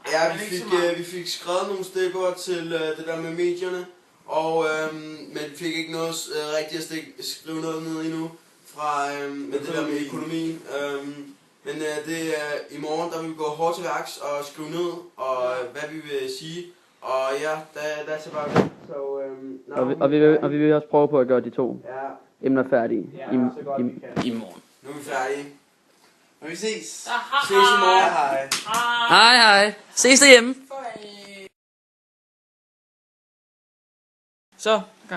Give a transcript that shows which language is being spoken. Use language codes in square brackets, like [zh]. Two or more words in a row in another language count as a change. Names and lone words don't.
[da] Ja, vi fik skrevet nogle stikord til det der med medierne. Men vi fik ikke noget rigtigt at skrive noget ned endnu fra med det der med økonomien. Men det er i morgen, der vil vi gå hårdt til værks og skrive ned, og hvad vi vil sige. Og ja, [en] that's about it. [da] Og vi vil også prøve på at gøre de 2 emner færdige i morgen. Nu er vi færdige. Men vi ses. Ses i morgen. Hej. Hej. Ses derhjemme. Så, gang.